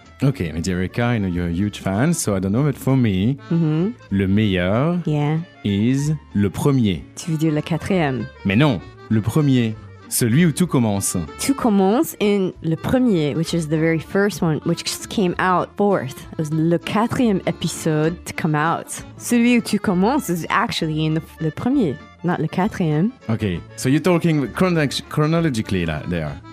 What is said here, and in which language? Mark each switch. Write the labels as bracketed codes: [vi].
[en] Okay, Miss Erica, I know you're a huge fan, so I don't know, but for me, [fr] le meilleur [en] is [fr] le premier. Tu veux dire le quatrième? Mais non, le premier, celui où tout commence. Tout commence [en] in [fr] le premier, [en] which is the very first one, which just came out fourth. It was [fr] le quatrième [en] episode to come out. [fr] Celui où tout commence [en] is actually in [fr] le premier. [en] Not [fr] le quatrième. [en] Okay, so you're talking chronologically there.